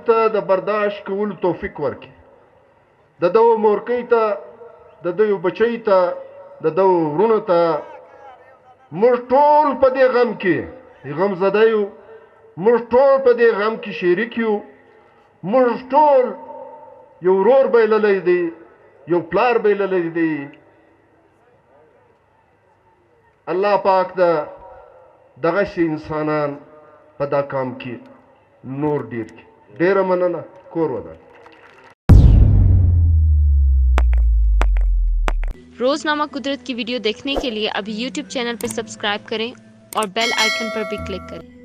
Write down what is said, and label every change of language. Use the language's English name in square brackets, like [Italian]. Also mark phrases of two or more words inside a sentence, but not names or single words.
[Pashto] ته د برداشت کولو توفیق ورکړي د ده مورکۍ ته د ده بچۍ ته د ده ورونو ته موږ ټول په دې غم کې غم زده یو موږ ټول په دې غم کې شریک یو موږ ټول یو ورور بایللی دی یو پلار بایللی دی الله پاک دا دغسې انسانان په دا کام کې نور ډیر کړي ډیره مننه کور ودان [Urdu] روزنامہ قدرت کی ویڈیو دیکھنے کے لیے ابھی YouTube چینل پر سبسکرائب کریں اور [English] bell icon [Urdu] پر بھی کلک کریں.